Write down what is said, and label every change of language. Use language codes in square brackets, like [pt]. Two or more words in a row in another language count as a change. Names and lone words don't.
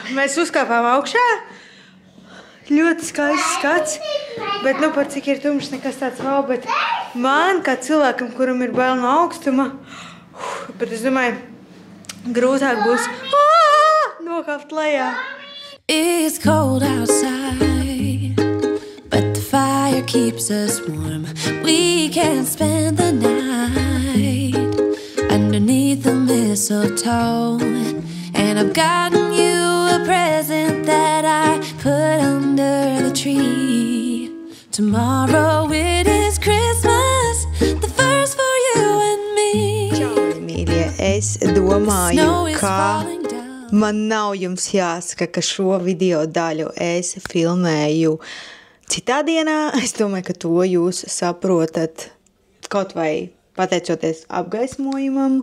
[lv] Mēs uzkāpām augšā. Ļoti skaists skats, bet nu par cik ir tumšs nekas tāds nav, bet man, kā cilvēkam, kuram ir bail no augstuma, bet es domāju, grūtāk būs nokāpt lejā. [en] It's cold outside, but the fire keeps us warm. We can spend the night underneath the mistletoe, and I've gotten you a present that I put under the tree. Tomorrow it is Christmas, the first for you and me. [lv] Čau, mīļie, es domāju, ka man nav jums jāsaka, ka šo video daļu es filmēju citā dienā. Es domāju, ka to jūs saprotat kaut vai pateicoties apgaismojumam.